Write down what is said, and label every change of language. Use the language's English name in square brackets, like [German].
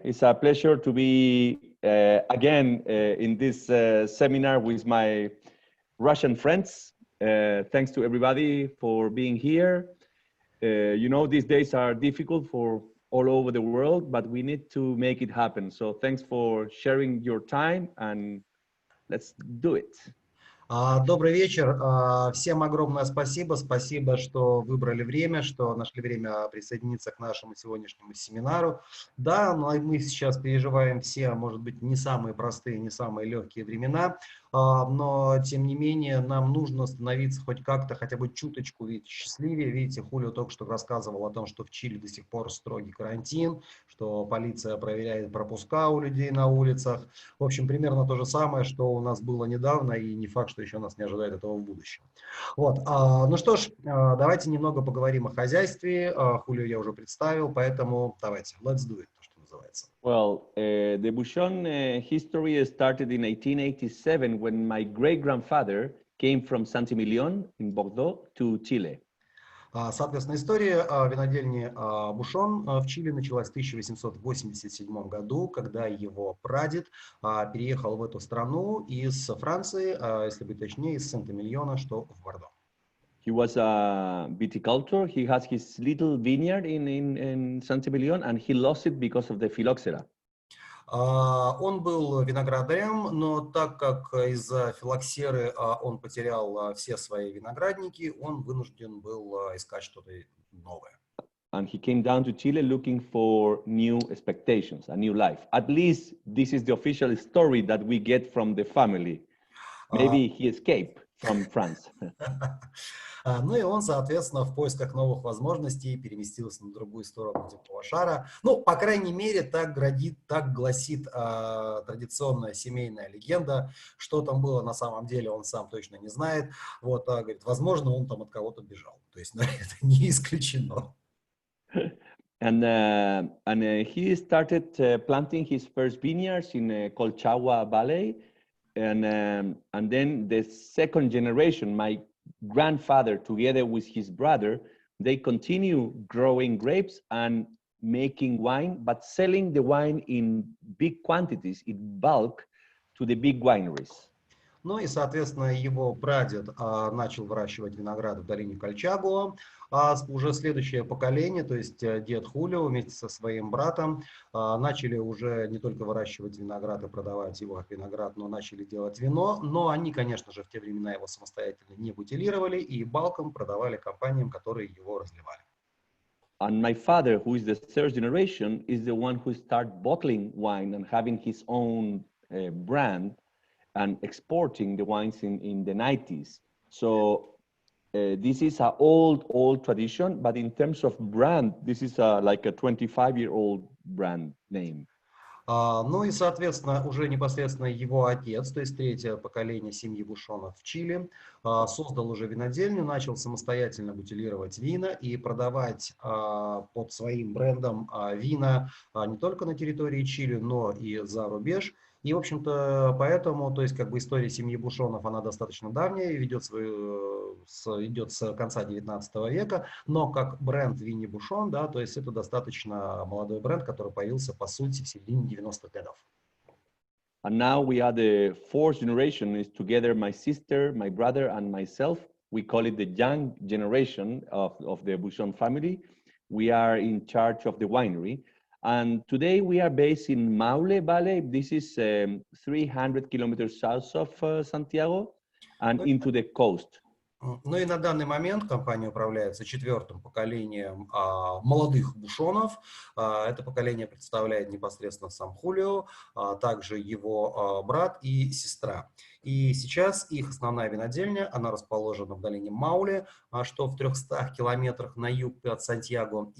[English] It's a pleasure to be again in this seminar with my Russian friends. Thanks to everybody for being here. You know, these days are difficult for all over the world, but we need to make it happen. So thanks for sharing your time and let's do it. [Russian] Добрый вечер. Всем огромное спасибо. Спасибо, что выбрали время, что нашли время присоединиться к нашему сегодняшнему семинару. Да, мы сейчас переживаем все, может быть, не самые простые, не самые легкие времена, но, тем не менее, нам нужно становиться хоть как-то, хотя бы чуточку счастливее. Видите, Хулио только что рассказывал о том, что в Чили до сих пор строгий карантин, что полиция проверяет пропуска у людей на улицах. В общем, примерно то же самое, что у нас было недавно, и не факт, что еще нас не ожидает этого в будущем. Вот. Ну что ж, давайте немного поговорим о хозяйстве. Хулио я уже представил, поэтому давайте, [English] let's do it, [Russian] что называется. [English] Well, the Bouchon history started in 1887 when my great-grandfather came from Saint-Emilion in Bordeaux to Chile. [Russian] Соответственно, история винодельни Бушон в Чили началась в 1887 году, когда его прадед переехал в эту страну из Франции, если быть точнее, из Сент-Эмильона, что в Бордо. [English] He was a viticultor. He has his little vineyard in Saint-Emilion, and he lost it because of the phylloxera. [Russian] Он был виноградарем, но так как из-за филоксеры он потерял все свои виноградники, он вынужден был искать что-то новое. [English] And he came down to Chile looking for new expectations, a new life. At least this is the official story that we get from the family. Maybe he escaped from France. [Russian] Ну и он, соответственно, в поисках новых возможностей переместился на другую сторону земного шара. Ну, по крайней мере, так гласит традиционная семейная легенда. Что там было на самом деле, он сам точно не знает. Вот, говорит, возможно, он там от кого-то бежал. То есть, это не исключено. [English] And he started planting his first vineyards in Colchagua Valley. And then the second generation, my grandfather, together with his brother, they continue growing grapes and making wine, but selling the wine in big quantities, in bulk, to the big wineries. [Russian] Ну и, соответственно, его прадед начал выращивать виноград в долине Кольчагуа, а уже следующее поколение, то есть дед Хулио вместе со своим братом, начали уже не только выращивать виноград и продавать его как виноград, но начали делать вино. Но они, конечно же, в те времена его самостоятельно не бутилировали и балком продавали компаниям, которые его разливали. [English] And my father, who is the third generation, is the one who started bottling wine and having his own brand and exporting the wines in the 90s. So this is an old tradition, but in terms of brand, this is like a 25-year-old brand name. [Russian] Ну и, соответственно, уже непосредственно его отец, то есть третье поколение семьи Бушонов в Чили, создал уже винодельню, начал самостоятельно бутилировать вина и продавать под своим брендом вина не только на территории Чили, но и за рубеж. И, в общем-то, поэтому, то есть, как бы история семьи Бушонов, она достаточно давняя, идет с конца 19 века, но как бренд Винни Бушон, да, то есть это достаточно молодой бренд, который появился, по сути, в середине 90-х годов. [English] And now we are the fourth generation, is together my sister, my brother, and myself. We call it the young generation of the Bouchon family. We are in charge of the winery. And today we are based in Maule Valley. This is 300 kilometers south of Santiago and into the coast. [Russian] Ну и на данный момент компания управляется четвертым поколением молодых Бушонов. Это поколение представляет непосредственно сам Хулио, также его брат и сестра. И сейчас их основная винодельня, она расположена в долине Мауле, что в 300 километрах на юг от Сантьяго.